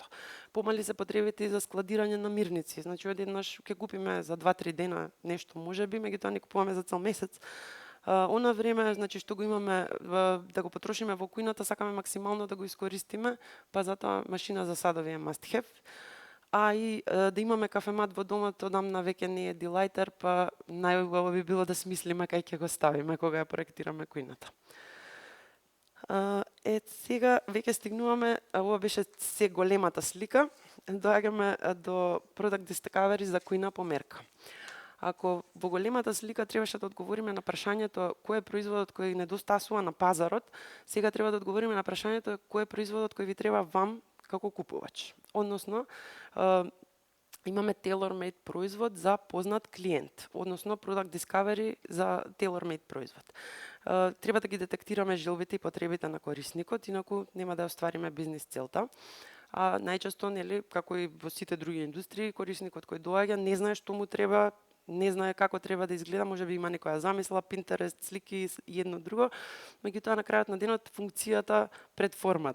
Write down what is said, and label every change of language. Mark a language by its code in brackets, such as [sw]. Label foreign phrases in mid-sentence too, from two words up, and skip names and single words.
[mk] Помали се потребите и за складирање на мирници. Значи одеднаш ќе купиме за 2-3 дена нешто, можеби, меѓутоа не купуваме за цел месец. Она време, значи што го имаме да го потрошиме во кујната, сакаме максимално да го искористиме, па затоа машина за садови е [en] must have. [mk] А и да имаме кафемат во домот, одамна веќе не е дилајтер, па најубаво би било да смислиме кај ќе го ставиме кога ја проектираме кујната. Сега веќе стигнуваме, ова беше се големата слика, доаѓаме до [en] Product Discovery [mk] за кујна померка. Ако во големата слика требаше да одговориме на прашањето кој е производот кој недостасува на пазарот, сега треба да одговориме на прашањето кој е производот кој ви треба вам како купувач. Односно, имаме tailor-made производ за познат клиент, односно [en] Product Discovery [mk] за tailor-made производ. Треба да ги детектираме желбите и потребите на корисникот, инаку нема да оствариме бизнис целта. А најчесто, нели, како и во сите други индустрии, корисникот кој доаѓа не знае што му треба, не знае како треба да изгледа, можеби има некоја замисла, Pinterest, слики и едно друго, меѓутоа на крајот на денот функцијата пред формата.